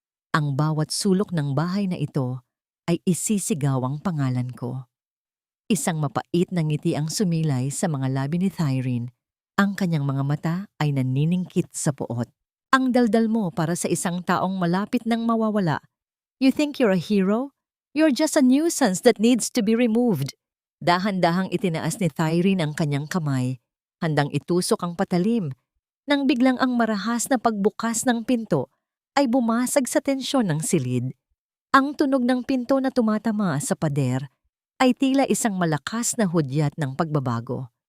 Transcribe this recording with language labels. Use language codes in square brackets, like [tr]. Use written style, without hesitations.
[tl] Ang bawat sulok ng bahay na ito ay isisigaw ang pangalan ko. Isang mapait na ngiti ang sumilay sa mga labi ni Thyrene. Ang kanyang mga mata ay naniningkit sa puot. Ang daldal mo para sa isang taong malapit nang mawawala. [en] You think you're a hero? You're just a nuisance that needs to be removed. [tl] Dahan-dahang itinaas ni Thyrene ang kanyang kamay, handang itusok ang patalim, nang biglang ang marahas na pagbukas ng pinto ay bumasag sa tensyon ng silid. Ang tunog ng pinto na tumatama sa pader ay tila isang malakas na hudyat ng pagbabago.